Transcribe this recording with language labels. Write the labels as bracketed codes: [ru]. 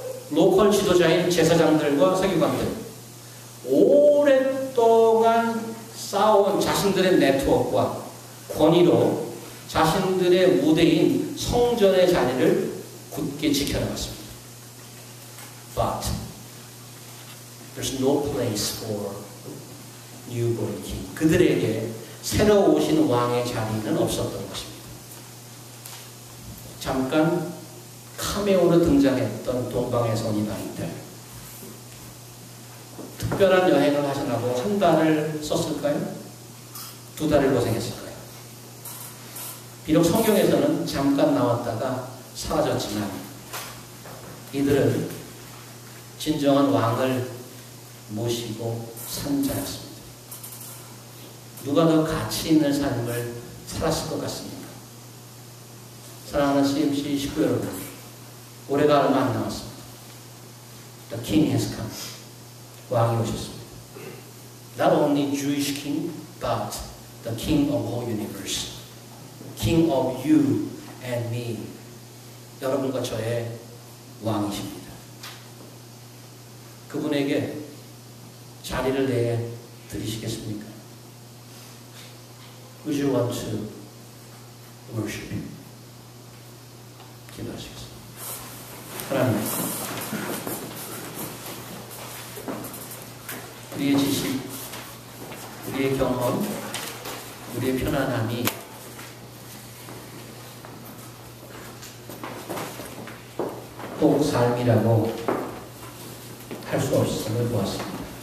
[ko] 로컬 지도자인 제사장들과 서기관들, 오랫동안 쌓아온 자신들의 네트워크와 권위로 자신들의 무대인 성전의 자리를 굳게 지켜나갔습니다. [en] But there's no place for newborn king. [ko] 그들에게 새로 오신 왕의 자리는 없었던 것입니다. 잠깐 카메오로 등장했던 동방의 선이다인데 특별한 여행을 하시라고 한 달을 썼을까요? 2달을 고생했을까요? 비록 성경에서는 잠깐 나왔다가 사라졌지만 이들은 진정한 왕을 모시고 산 자였습니다. 누가 더 가치 있는 삶을 살았을 것 같습니까? 사랑하는 CMC 식구 여러분, 올해가 얼마 안 남았습니다. [en] The King has come. [ko] 왕이 오셨습니다. [en] Not only Jewish King, but the King of all universe. King of you and me. [ko] 여러분과 저의 왕이십니다. 그분에게 자리를 내 드리시겠습니까? [en] Would you want to worship Him? [ko] 기도하시겠습니다. 하나님, 우리의 지식, 우리의 경험, 우리의 편안함이 꼭 삶이라고 할 수 없음을 보았습니다.